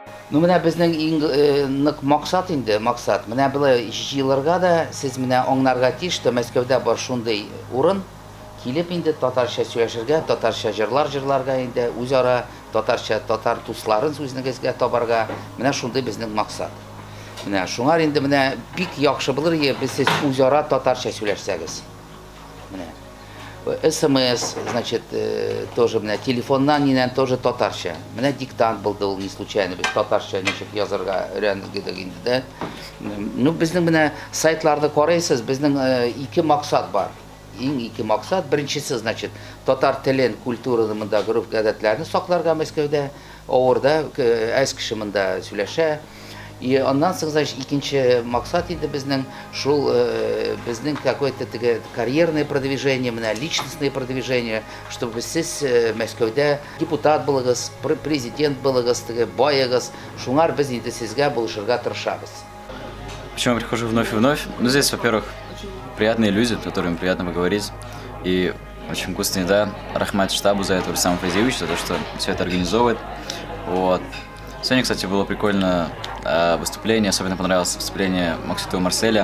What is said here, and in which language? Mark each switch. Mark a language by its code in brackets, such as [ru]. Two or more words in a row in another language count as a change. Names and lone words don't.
[tt] Ну, менә безнең нык максат инде, максат. Менә былай җыелырга да, сез менә аңларга тиеш, Мәскәүдә бар шундый урын, килеп инде татарча сөйләшергә, татарча җырлар җырларга инде, үзара татарча татар дусларын үзегезгә табарга. Менә шундый безнең максат. Менә шуңар инде менә бик яхшы булыр иде, без сез үзара татарча сөйләшсәгез. Менә СМС, значит, тоже менә телефоннан нинән тоже татарча. Менә диктант булды ул [ru] не случайно, [tt] без татарча ничек язарга өйрәнергә инде дә. Ну, безнең менә сайтларда карыйсыз, безнең ике максат бар. Иң ике максат. Беренчесе, значит, татар телен, культураны монда групп гадәтләрне сакларга Мәскәүдә, авырда, әз кеше монда сөйләшә. И аннан соң, значит, икенче максат инде безнең шул безнең [ru] какое-то карьерное продвижение, [tt] менә [ru] личностное продвижение, чтобы [tt] сез Мәскәүдә депутат булыгыз, президент булыгыз, баягыз, шуңар без инде сезгә булышырга тырышабыз. [ru] Почему я прихожу вновь и вновь? Ну, здесь, во-первых, приятные люди, с которыми приятно поговорить. И очень вкусная еда. Рахмат штабу за это, Рустаму Файзевичу, за то, что все это организовывает. Вот. Сегодня, кстати, было прикольно выступление. Особенно понравилось выступление Максима Марселя.